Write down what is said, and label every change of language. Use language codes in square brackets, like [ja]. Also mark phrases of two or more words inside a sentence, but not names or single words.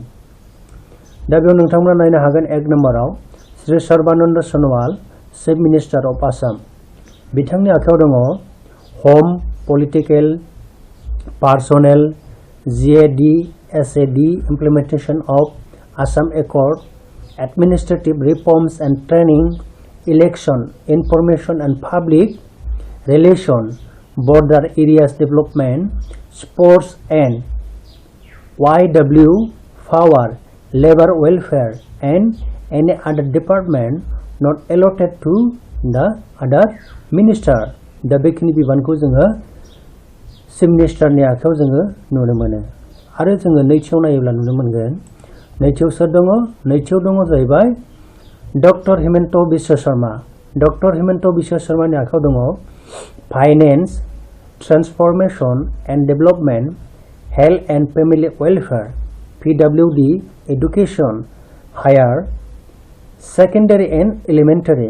[brx] दा बेयाव नोंथांमोना नायनो हागोन एक नम्बराव [en] श्री सर्बानन्द सन'वाल chief minister of Assam [brx] बिथांनि आखायाव दङ हम [en] political personnel GAD SAD implementation of Assam Accord, Administrative Reforms and Training, Election, Information and Public Relation, Border Areas Development, Sports and YW, Power, Labor Welfare and any other department not allotted to the other minister. [brx] दा बेखिनि बिबानखौ जोङो चिफ मिनिस्टारनि आखायाव जोङो नुनो मोनो। आरो जोङो नैथियाव नायोब्ला नुनो मोनगोन नैथियाव सोर दङ? नैथियाव दङ जाहैबाय डक्टर हिमन्त बिश्व शर्मा। [en] डक्टर हिमन्त बिश्व शर्मानि [brx] आखायाव दङ [en] finance, transformation and development, health and family welfare, PWD, education, higher secondary and elementary.